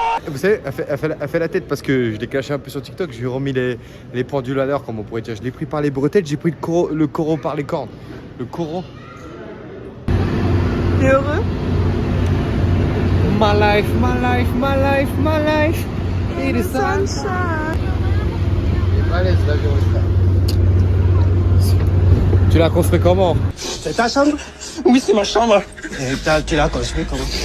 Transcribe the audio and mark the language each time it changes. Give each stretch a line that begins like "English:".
French: Vous savez, elle fait la tête parce que je l'ai caché un peu sur TikTok, je lui ai remis les pendules à l'heure, comme on pourrait dire. Je l'ai pris par les bretelles, j'ai pris le coraux par les cornes. Le coraux. T'es heureux?
English: My life, my life, my life, my life. It is sunshine.
French: Allez, c'est l'avion, tu l'as construit comment? C'est ta chambre? Oui, c'est ma chambre. Et tu l'as construit comment?